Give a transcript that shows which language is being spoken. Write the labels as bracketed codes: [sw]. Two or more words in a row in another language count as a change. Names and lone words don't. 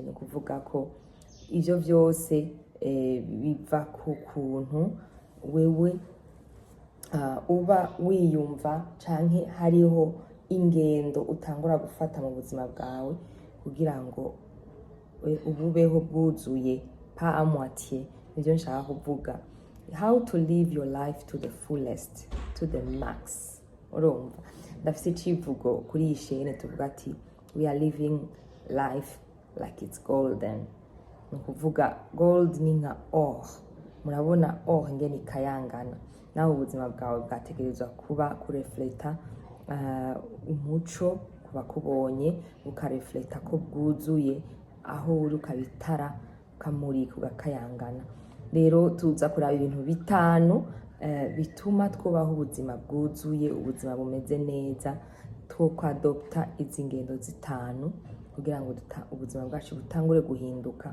[rn] Ni ukuvuga ko ivyo vyose biva ku kuntu wewe uba wiyumva canke hariho ingendo utangura gufata mu buzima bwawe kugira ngo ububeho bwuzuye, [fr] pa à moitié. [rn] Nivyo nshaka kuvuga, [en] how to live your life to the fullest, to the max. [rn] Urumva ndafise icivugo kuri iyi chaîne tuvuga ati [en] we are living life like it's golden. [rn] Ni ukuvuga gold ni nka or, murabona or ngene ikayangana, naho ubuzima bwawe bwategerezwa kuba kurefleta umuco kuba kubonye, ukarefleta ko bwuzuye, aho uri ukabitara ukamurika ugakayangana. Rero tuza kuraba ibintu bitanu bituma twubaho ubuzima bwuzuye, ubuzima bumeze neza, two kwadopta izi ngendo zitanu kugira ngo ubuzima bwacu butangure guhinduka.